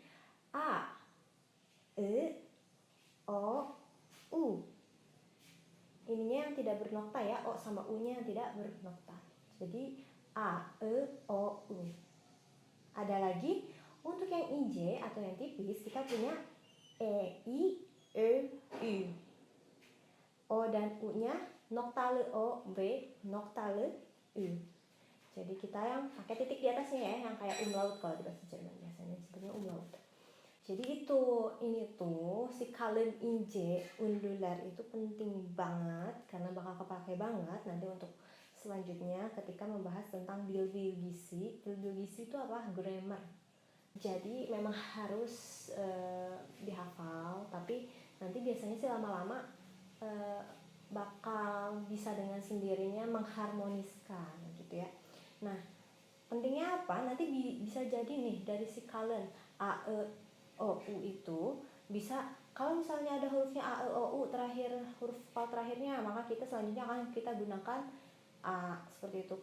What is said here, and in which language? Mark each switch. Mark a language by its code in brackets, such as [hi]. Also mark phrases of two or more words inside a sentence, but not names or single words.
[id] A, E, O, U. Ininya yang tidak bernokta ya, O sama U-nya yang tidak bernokta. Jadi A, E, O, U. Ada lagi untuk yang IJ atau yang tipis kita punya E, I, E, U. O dan U-nya noktalı O, V, noktalı U. Jadi kita yang pakai titik di atasnya ya, yang kayak umlaut kalau di bahasa Jerman biasanya disebutnya umlaut. Jadi ini tuh si [tr] kalın ince ünlüler [id] itu penting banget karena bakal kepake banget nanti untuk selanjutnya ketika membahas tentang [tr] dil bilgisi. Dil bilgisi [id] itu apa? Grammar. Jadi memang harus dihafal, tapi nanti biasanya sih lama-lama bakal bisa dengan sendirinya mengharmoniskan gitu ya. Nah, pentingnya apa? Nanti bisa jadi nih dari si kalın A, E, O, U itu bisa, kalau misalnya ada hurufnya A, E, O, U terakhir, huruf vokal terakhirnya, maka kita selanjutnya akan kita gunakan A seperti itu.